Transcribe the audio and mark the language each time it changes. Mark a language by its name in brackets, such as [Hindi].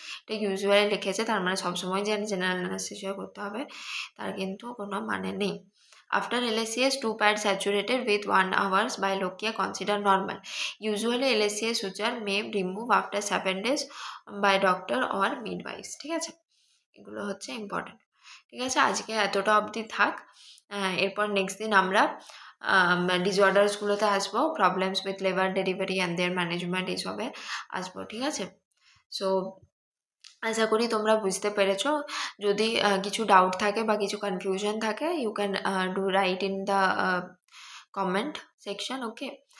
[Bangla] এটা ইউজুয়ালি লিখেছে, তার মানে সবসময় যে জেনারেল অ্যানেস্থেশিয়া করতে হবে তার কিন্তু কোনো মানে নেই। [English] After LSCS, 2 pads saturated with 1 hours by Lokia considered normal. Usually LSCS suture may remove after 7 days by doctor or midwives. [Bangla] ঠিক আছে, এগুলো হচ্ছে ইম্পর্টেন্ট। ঠিক আছে, আজকে এতটা অবধি থাক। এরপর নেক্সট দিন আমরা ডিসঅর্ডার্সগুলোতে আসবো, problems with labour delivery and their management এইসবে আসবো। ঠিক আছে, সো আশা করি তোমরা বুঝতে পেরেছো। যদি কিছু ডাউট থাকে বা কিছু কনফিউশন থাকে, [English] You can do write in the comment section, okay?